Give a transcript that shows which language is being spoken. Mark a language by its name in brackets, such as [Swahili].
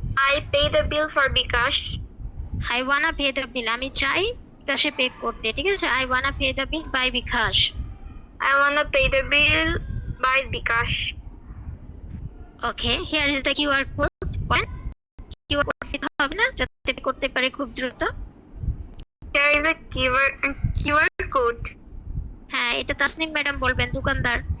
[English] I pay the bill for bikash I wanna pay the bill, [Bangla] আমি চাই বিকাশে pay করতে, ঠিক আছে? [English] I wanna pay the bill by bikash I wanna pay the bill by bikash okay, here is the QR code [Bangla] বলেন। QR code দিতে হবে না, যাতে pay করতে পারে খুব দ্রুত। [English] there is a QR code [Bangla] হ্যাঁ, এটা তাসনিম ম্যাডাম বলবেন, দোকানদার।